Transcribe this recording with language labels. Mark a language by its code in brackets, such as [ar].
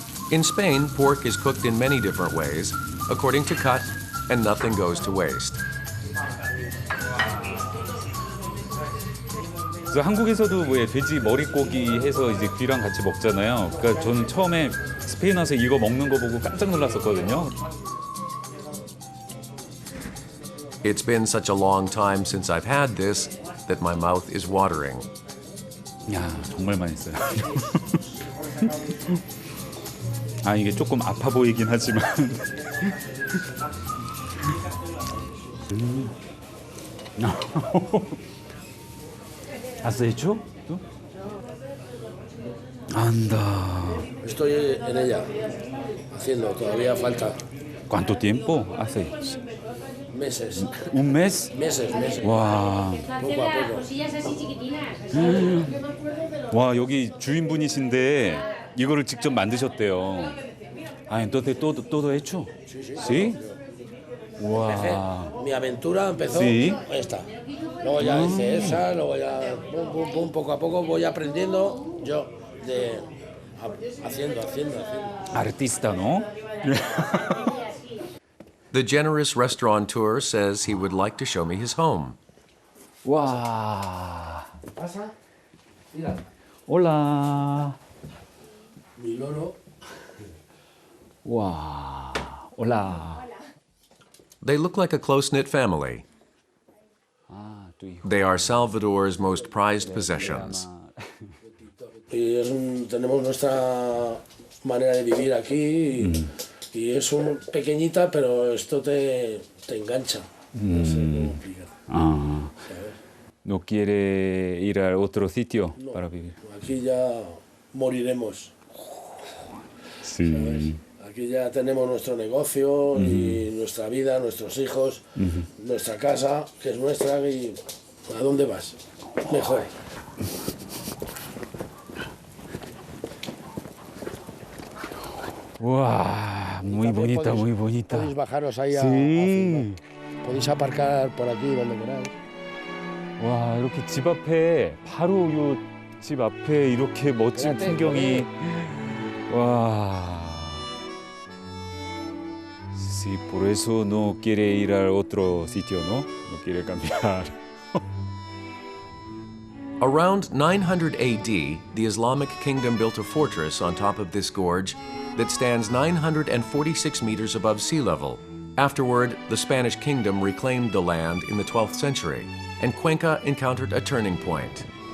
[en] In Spain, pork is cooked in many different ways, according to cut, and nothing goes to waste. [ko] 그래서 한국에서도 왜 돼지 머리고기 해서 이제 귀랑 같이 먹잖아요. 그러니까 저는 처음에 스페인 와서 이거 먹는 거 보고 깜짝 놀랐었거든요. [en] It's been such a long time since I've had this that my mouth is watering. [ko] 야, 정말 맛있어요. 아, 이게 조금 아파 보이긴 하지만. [es] ¿Has hecho? ¿Tú? Anda. Estoy en ella, haciendo, todavía falta. ¿Cuánto tiempo hace? Meses. ¿Un mes? Meses. [ko] 와. [es] Poco a poco. [ko] 와, 여기 주인분이신데 이거를 직접 만드셨대요. [es] 아, entonces todo hecho? ¿Sí? Wow. Mi aventura empezó Sí. esta. Luego ya hice esa, luego ya pum, poco a poco voy aprendiendo yo de haciendo. Artista, ¿no? [en] The generous restaurateur says he would like to show me his home. [ko] 와. [es] ¿Pasa? Mira. Hola. Mi loro. 와. Hola. [en] They look like a close-knit family. They are Salvador's most prized possessions. [es] Y tenemos nuestra manera de vivir aquí y es pequeñita, pero esto te engancha. No sé cómo explicar. ¿No quiere ir a otro sitio No, para vivir? Aquí ya moriremos. Sí. ¿Sabes? Aquí ya tenemos nuestro negocio y nuestra vida, nuestros hijos, nuestra casa, que es nuestra, y ¿a dónde vas? Mejor. 와, muy bonita, muy bonita. Podéis bajaros ahí a Sí. podéis aparcar por aquí donde queráis. [ko] 와, 이렇게 집 앞에 바로 요 집 앞에 이렇게 멋진 풍경이 와. [es] Sí, por eso no quiere ir a otro sitio, ¿no? No quiere cambiar. [en] Around 900 AD, the Islamic kingdom built a fortress on top of this gorge that stands 946 meters above sea level. Afterward, the Spanish kingdom reclaimed the land in the 12th century, and Cuenca encountered a turning point.